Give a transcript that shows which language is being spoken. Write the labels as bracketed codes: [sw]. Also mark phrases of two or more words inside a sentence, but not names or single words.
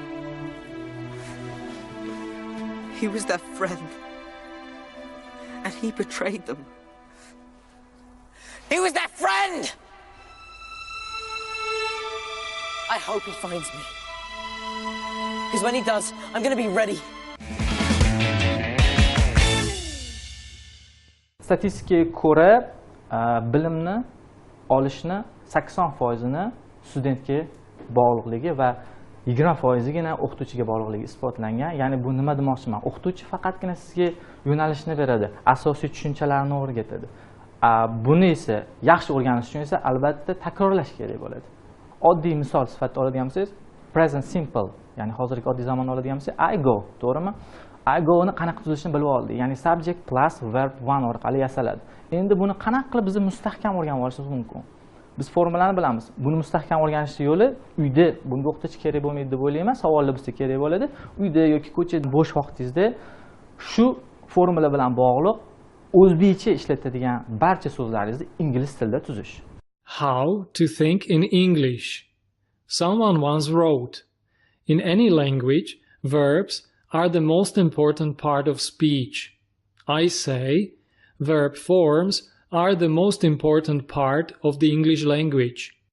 [en] He was their friend. And he betrayed them. He was their friend! I hope he finds me. Because when he does, I'm going to be ready. [uz] Statistikaga ko'ra, bilimni olishni 80%ni studentga bog'liqligi va 20%gina o'qituvchiga bog'liqligi isbotlangan. Ya'ni bu nima demoqchiman? O'qituvchi faqatgina sizga yo'nalishni beradi, asosiy tushunchalarni o'rgatadi. Buni esa yaxshi o'rganish uchun esa albatta takrorlash kerak bo'ladi. Oddiy misol sifatida oladigan bo'lsangiz, [en] present simple, [uz] ya'ni hozirgi oddiy zamonni oladigan bo'lsangiz, [en] I go, to'g'rimi? I go [uz] ni qanaqa tuzilishini bilib oldik. Ya'ni [en] subject plus verb one [uz] orqali yasaladi. Endi buni qanaqa qilib biz mustahkam o'rganib olishimiz mumkin? Biz formulani bilamiz. Buni mustahkam o'rganish yo'li uyda bunga o'qituvchi kerak bo'lmaydi deb o'ylayman. Savollar bizga kerak bo'ladi. Uyda yoki ko'chada bo'sh vaqtingizda shu formula bilan bog'liq o'zbekcha ishlatadigan barcha so'zlaringizni ingliz tilida tuzish. [en] How to think in English. Someone once wrote, in any language, verbs are the most important part of speech. I say, verb forms are the most important part of the English language.